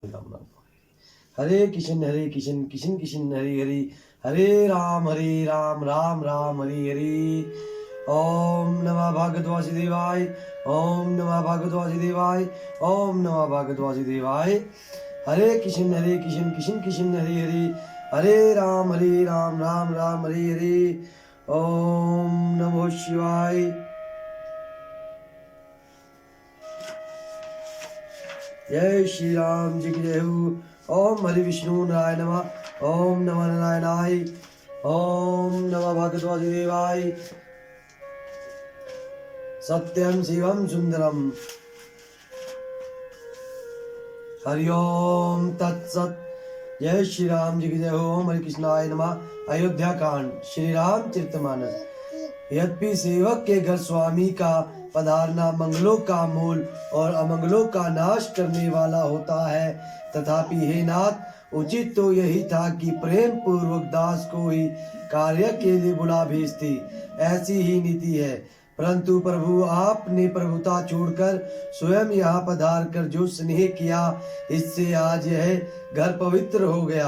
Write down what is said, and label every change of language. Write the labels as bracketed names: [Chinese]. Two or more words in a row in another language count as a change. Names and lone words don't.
[Sanskrit] राम राम हरे कृष्ण कृष्ण कृष्ण हरे हरे हरे राम राम राम हरे हरे। ओम नमः भगवते वासुदेवाय ओम नमः भगवते वासुदेवाय ओम नमः भगवते वासुदेवाय। हरे कृष्ण कृष्ण कृष्ण हरे हरे हरे राम राम राम हरे हरे। ओम नमो शिवाय। [Hindi] जय श्री राम जी की जय हो। [Sanskrit] ओम हरि विष्णु नारायण नमः ओम नमः नारायणाय ओम नमः भगवते वासुदेवाय। सत्यम शिवम सुंदरम। हरि ओम तत्सत। [Hindi] जय श्री राम जी की जय हो। [Sanskrit] ओम हरि कृष्णाय नमः। [Hindi] अयोध्या कांड श्री राम चरितमानस। यद्यपि सेवक के घर स्वामी का पधारना मंगलों का मूल और अमंगलों का नाश करने वाला होता है, तथापि हे नाथ, उचित तो यही था कि प्रेम पूर्वक दास को ही कार्य के लिए बुला भेजती। ऐसी ही नीति है, परंतु प्रभु आपने प्रभुता छोड़कर स्वयं यहाँ पधार कर जो स्नेह किया, इससे आज यह घर पवित्र हो गया।